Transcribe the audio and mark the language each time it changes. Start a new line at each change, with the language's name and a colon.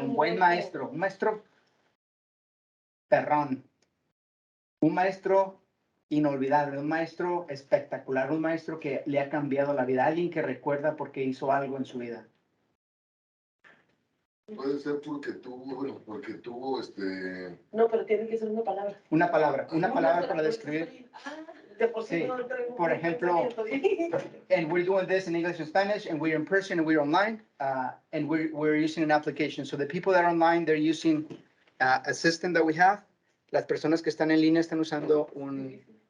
Spanish: Un buen maestro, un maestro perrón, un maestro inolvidable, un maestro espectacular, un maestro que le ha cambiado la vida, alguien que recuerda porque hizo algo en su vida. Puede ser porque tuvo No, pero tiene que ser una palabra. Una palabra para describir. De por sí Sí, no traigo por un ejemplo, pensamiento.
English: And we're doing this in English and Spanish, and we're in person and we're online, and we're using an application. So the people that are online, they're using a system that we have.
Spanish: Las personas que están en línea están usando un.